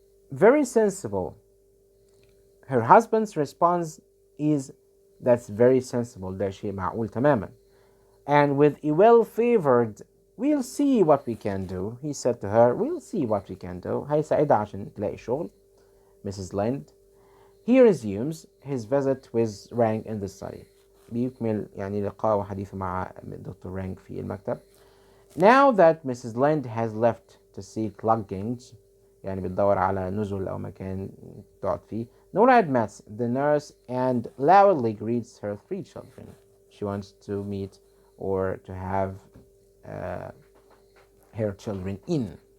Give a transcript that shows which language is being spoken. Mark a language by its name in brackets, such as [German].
[English] Very sensible. Her husband's response is, that's very sensible, [Arabic] ده شيء معقول تماما. [English] And with a well-favored, we'll see what we can do, he said to her, we'll see what we can do. [Arabic] هيساعدها عشان تلاقي شغل. Mrs. Lind. [English] He resumes his visit with Rank in the study. [Arabic] بيكمل يعني لقاء وحديثه مع دكتور رانك في المكتب. [English] Now that Mrs. Lind has left to seek lodgings, [Arabic] يعني بتدور على نزل أو مكان تقعد فيه, [English] Nora admits the nurse and loudly greets her 3 children. She wants to meet or to have her children in.